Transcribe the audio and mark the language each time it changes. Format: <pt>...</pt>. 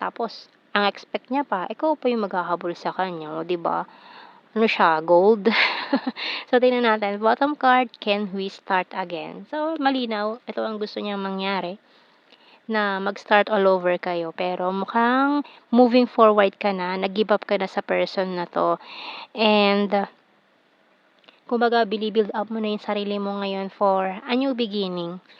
<tl>Tapos, ang expect niya pa, ikaw pa yung maghahabol sa kanya. O, 'di ba? Ano siya, gold? So, tingnan natin.</tl> <en>Bottom card, can we start again?</en> <tl>So, malinaw. Ito ang gusto niyang mangyari. Na mag-start all over kayo. Pero mukhang</tl> <en>moving forward</en> <tl>ka na. Nag-give up ka na sa person na to. And, kumbaga, binibuild up mo na yung sarili mo ngayon</tl> <en>for a new beginning.</en>